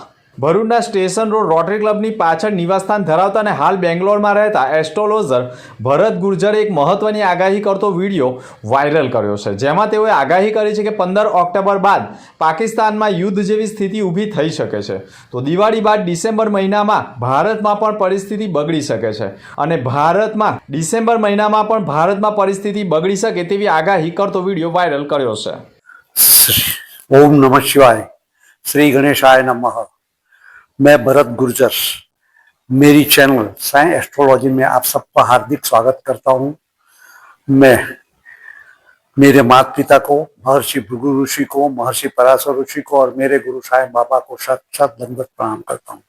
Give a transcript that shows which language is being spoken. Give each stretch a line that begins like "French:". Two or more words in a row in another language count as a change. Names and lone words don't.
Gujarati: ભરૂચના સ્ટેશન રોડ રોટરી ક્લબની પાછળ નિવાસસ્થાન ધરાવતા અને હાલ બેંગ્લોરમાં રહેતા એસ્ટ્રોલોજર ભરત ગુર્જરે એક મહત્વની આગાહી કરતો વિડીયો વાયરલ કર્યો છે, જેમાં તેઓએ આગાહી કરી છે કે 15 ઓક્ટોબર બાદ પાકિસ્તાનમાં યુદ્ધ જેવી સ્થિતિ ઊભી થઈ શકે છે, તો દિવાળી બાદ ડિસેમ્બર મહિનામાં ભારતમાં પણ પરિસ્થિતિ બગડી શકે છે અને ડિસેમ્બર મહિનામાં પણ ભારતમાં પરિસ્થિતિ બગડી શકે તેવી આગાહી કરતો વિડીયો વાયરલ કર્યો છે।
Sanskrit: ओम नमः शिवाय, श्री गणेशाय नमः।
Hindi: मैं भरत गुर्जर, मेरी चैनल साइंस एस्ट्रोलॉजी में आप सबका हार्दिक स्वागत करता हूं। मैं मेरे माता पिता को, महर्षि भृगु ऋषि को, महर्षि पराशर ऋषि को और मेरे गुरु साईं बाबा को साक्षात दंडवत प्रणाम करता हूं।